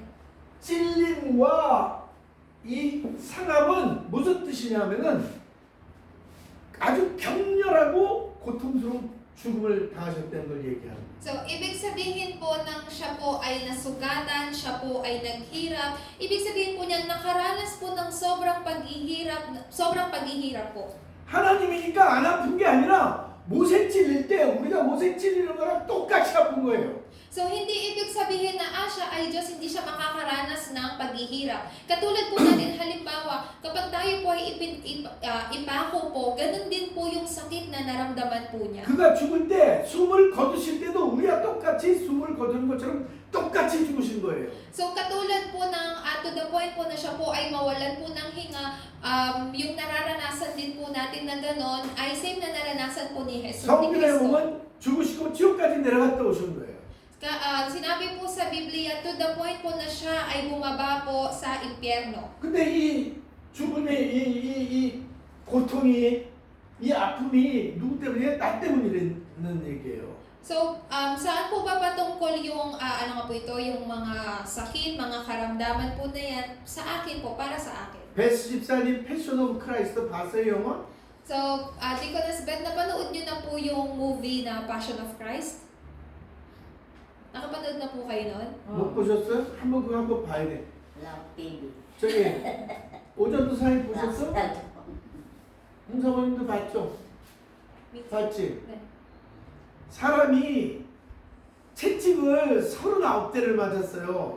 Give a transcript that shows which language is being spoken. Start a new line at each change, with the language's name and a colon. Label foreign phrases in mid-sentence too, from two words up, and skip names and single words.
Korean: 찔림과 이 상함은 무슨 뜻이냐면은 아주 격렬하고 고통스러운 죽음을 당하셨다는 걸 얘기합니다.
Filipino: So, ibig sabihin po ng siya po ay nasugatan, siya po ay naghirap. Ibig sabihin po niya nakaranas po ng sobrang paghihirap po.
Korean: 하나님이니까 안 아픈 게 아니라 모세 찔릴 때 우리가 모세 찔리는 거랑 똑같이 아픈 거예요.
Filipino: So, hindi ibig sabihin sabihin na siya ay Diyos, hindi siya makakaranas ng paghihirap. Katulad po natin, halimbawa, kapag tayo po ay ipako po, ganun din po yung sakit na naramdaman po niya.
Korean: 그가 죽을 때 숨을 거두실 때도 우리가 똑같이 숨을 거두는 것처럼 똑같이 죽으신 거예요.
Filipino: So katulad po ng
English: to the point
Filipino: po na siya po ay mawalan po ng hinga, yung nararanasan din po natin na ganon ay same na naranasan po ni Jesus ni
Korean: 성경에
Filipino: Cristo.
Korean: 보면 죽으시고 지옥까지 내려갔다 오신 거예요.
Filipino: Sinabi po sa Biblia
English: to the point
Filipino: po na siya ay bumaba po sa impyerno.
Korean: 근데 이 죽음의 이 고통이 이 아픔이 누구 때문에? 나 때문이라는 얘기예요.
Filipino: So, saan po ba patungkol yung, ano nga po ito, yung mga sakit, mga karamdaman po na yan sa akin po, para sa akin?
Korean: 베스 집사님 패션 오브 크라이스트 봤어요 영화?
Filipino: So, Deaconess Beth, napanood nyo na po yung movie na Passion of Christ? Nakapanood na po kayo nun?
Korean: 못 보셨어요? 한번 그거 한번 봐야 돼. Lang TV. 저기 오전도 사인 보셨어? 홍사모님도 봤죠? 봤지? 네. 사람이 채찍을 39대를 맞았어요.